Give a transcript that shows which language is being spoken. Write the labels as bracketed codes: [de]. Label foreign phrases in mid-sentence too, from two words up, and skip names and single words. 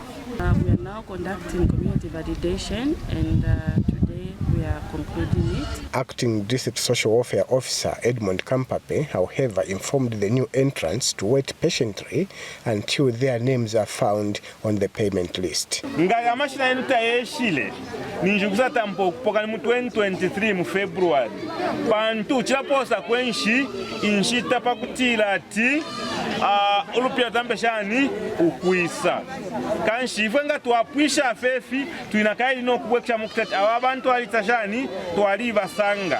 [en] We are now conducting community validation, and today we are concluding it. Acting District Social Welfare Officer Edmond Kampape, however, informed the new entrants to wait patiently until their names are found on the payment list. [bem] Ngaya mashina yenu tayeshile ninjukuza tampo kupoka mu 2023 mu February pantu chilaposa kwenshi inshita pakutila ati ulupia tambeshani ukwisa kanshi ifwe nga tuapwisha fefi tuinakaili no kubwekisha mukutati awabantu alitashani tualiva sanga